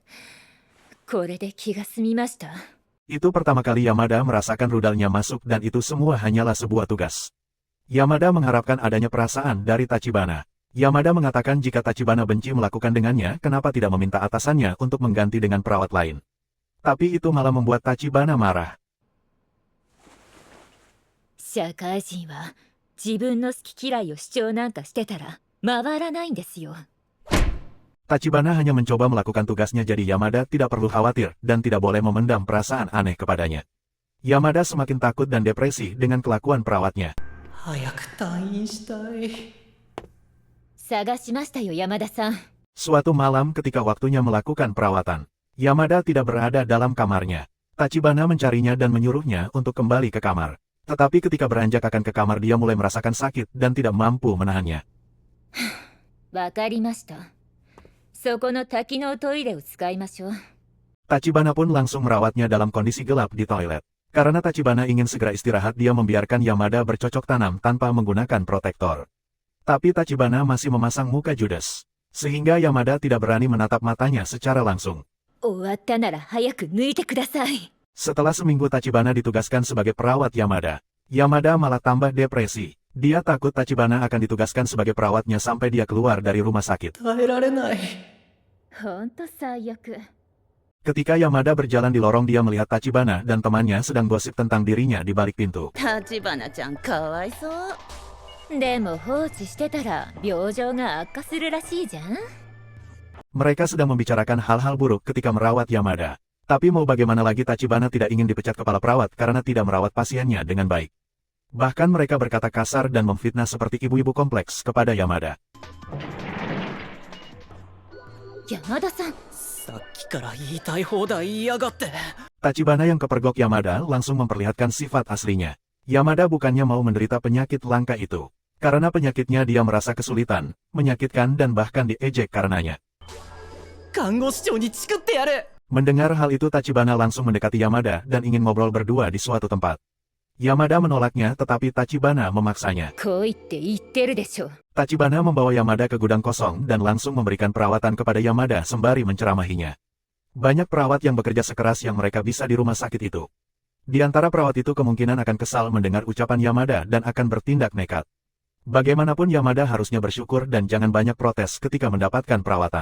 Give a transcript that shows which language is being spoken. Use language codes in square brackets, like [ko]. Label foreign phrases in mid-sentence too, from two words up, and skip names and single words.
[id] Itu pertama kali Yamada merasakan rudalnya masuk dan itu semua hanyalah sebuah tugas. Yamada mengharapkan adanya perasaan dari Tachibana. Yamada mengatakan jika Tachibana benci melakukan dengannya, kenapa tidak meminta atasannya untuk mengganti dengan perawat lain. Tapi itu malah membuat Tachibana marah. [ja] 社会人は自分の好き嫌いを主張なんかしてたら回らないんですよ。 [id] Tachibana hanya mencoba melakukan tugasnya jadi Yamada tidak perlu khawatir dan tidak boleh memendam perasaan aneh kepadanya. Yamada semakin takut dan depresi dengan kelakuan perawatnya. [ja] 早く退院したい。探しましたよ山田さん。 [id] Suatu malam ketika waktunya melakukan perawatan, Yamada tidak berada dalam kamarnya. Tachibana mencarinya dan menyuruhnya untuk kembali ke kamar. Tetapi ketika beranjak akan ke kamar dia mulai merasakan sakit dan tidak mampu menahannya. [ja] わかりました。そこの多機能トイレを使いましょう。 [id] Tachibana pun langsung merawatnya dalam kondisi gelap di toilet. Karena Tachibana ingin segera istirahat dia membiarkan Yamada bercocok tanam tanpa menggunakan protektor. Tapi Tachibana masih memasang muka judes. Sehingga Yamada tidak berani menatap matanya secara langsung. [ja] 終わったなら早く抜いてください。 [id] Setelah seminggu Tachibana ditugaskan sebagai perawat Yamada, Yamada malah tambah depresi. Dia takut Tachibana akan ditugaskan sebagai perawatnya sampai dia keluar dari rumah sakit. [ja] 耐えられない。ほんと最悪。 [id] Ketika Yamada berjalan di lorong dia melihat Tachibana dan temannya sedang gosip tentang dirinya di balik pintu. [ja] 立花ちゃんかわいそう。でも放置してたら病状が悪化するらしいじゃん。 [id] Mereka sedang membicarakan hal-hal buruk ketika merawat Yamada. Tapi mau bagaimana lagi Tachibana tidak ingin dipecat kepala perawat karena tidak merawat pasiennya dengan baik. Bahkan mereka berkata kasar dan memfitnah seperti ibu-ibu kompleks kepada Yamada. [ja] 山田さん。さっきから言いたい放題言いやがって。 [id] Tachibana yang kepergok Yamada langsung memperlihatkan sifat aslinya. Yamada bukannya mau menderita penyakit langka itu. Karena penyakitnya dia merasa kesulitan, menyakitkan dan bahkan diejek karenanya. [ja] 看護師長にチクってやる。 [id] Mendengar hal itu Tachibana langsung mendekati Yamada dan ingin ngobrol berdua di suatu tempat. Yamada menolaknya tetapi Tachibana memaksanya. [ja] 来いって言ってるでしょ。 [id] Tachibana membawa Yamada ke gudang kosong dan langsung memberikan perawatan kepada Yamada sembari menceramahinya. Banyak perawat yang bekerja sekeras yang mereka bisa di rumah sakit itu. Di antara perawat itu kemungkinan akan kesal mendengar ucapan Yamada dan akan bertindak nekat. Bagaimanapun Yamada harusnya bersyukur dan jangan banyak protes ketika mendapatkan perawatan.